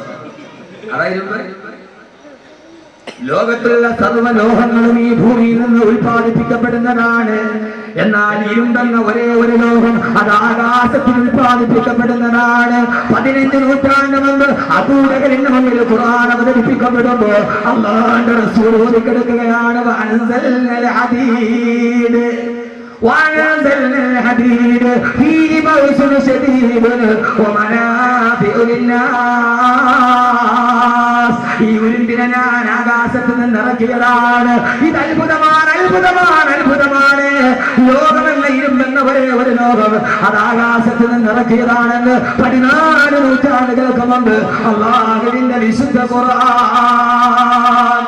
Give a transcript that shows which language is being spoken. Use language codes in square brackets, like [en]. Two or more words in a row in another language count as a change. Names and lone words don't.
[ml] അതായിരുന്നു ലോകത്തുള്ള സർവ്വലോഹങ്ങളും ഈ ഭൂമിയിൽ നിന്ന് ഉൽപ്പാദിപ്പിക്കപ്പെടുന്നതാണ്. എന്നാൽ ഇരുമ്പെന്ന ഒരേ ഒരു ലോകം അത് ആകാശത്തിൽ ഉൽപ്പാദിപ്പിക്കപ്പെടുന്നതാണ്. 15 നൂറ്റാണ്ട് മുമ്പ് അബൂജഹലിന്റെ മുന്നിൽ ഖുർആൻ അവതരിപ്പിക്കപ്പെടുമ്പോ അല്ലാഹുവിന്റെ റസൂൽ ഓതിക്കെടുക്കുകയാണ് [ar] وأنزلنا الحديد وأنزلنا الحديد فيه بأس شديد ومنافع للناس. [ml] ഈ ഉരുമ്പിനെ ഞാൻ ആകാശത്ത് നിന്ന് ഇറക്കിയതാണ്. ഇത് അത്ഭുതമാണ്, അത്ഭുതമാണ്, അത്ഭുതമാണ്. ലോകമല്ല ഇരുമ്പെന്ന ഒരേ ഒരു ലോകം അത് ആകാശത്ത് നിന്ന് ഇറക്കിയതാണെന്ന് 14 നൂറ്റാണ്ടുകൾക്ക് മുമ്പ് അല്ലാഹുവിന്റെ വിശുദ്ധ ഖുർആൻ.